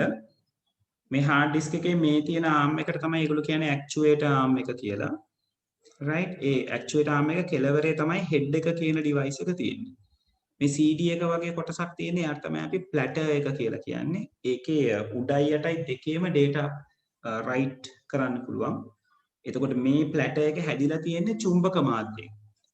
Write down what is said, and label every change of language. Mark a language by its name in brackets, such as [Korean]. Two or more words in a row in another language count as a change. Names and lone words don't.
[Sinhala] මේ [English] hard disk [Sinhala] එකේ මේ තියෙන arm එකට තමයි ඒගොල්ලෝ කියන්නේ [English] actuator arm [Sinhala] එක කියලා. right? ඒ [English] actuator arm [Sinhala] එක කෙලවරේ තමයි head එක කියන device එක තියෙන්නේ. මේ CD එක වගේ කොටසක් තියෙන්නේ යාට තමයි අපි platter එක කියලා කියන්නේ. ඒකේ උඩයි යටයි දෙකේම [English] data write [Sinhala] කරන්න පුළුවන්. එතකොට මේ platter එක හැදිලා තියෙන්නේ චුම්බක මාධ්‍යයෙන්. right?